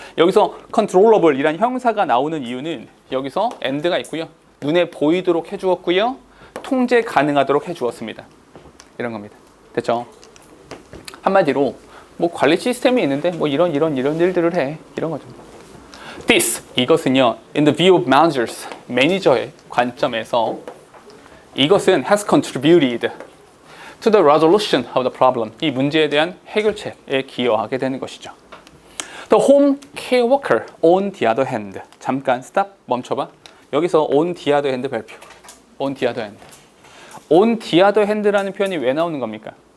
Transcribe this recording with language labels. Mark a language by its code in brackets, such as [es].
[ko] 여기서 controllable이란 형사가 나오는 이유는 여기서 and가 있고요. 눈에 보이도록 해주었고요. 통제 가능하도록 해주었습니다. 이런 겁니다. 됐죠? 한마디로 뭐 관리 시스템이 있는데 뭐 이런 일들을 해. 이런 거죠. [en] This, [ko] 이것은요, [en] in the view of managers, [ko] 매니저의 관점에서 이것은 [en] has contributed to the resolution of the problem, [ko] 이 문제에 대한 해결책에 기여하게 되는 것이죠. [en] The home care worker, on the other hand. [ko] 잠깐 stop, 멈춰봐. 여기서 [en] on the other hand [ko] 발표. [en] on the other hand. on the other hand [ko] 라는 표현이 왜 나오는 겁니까?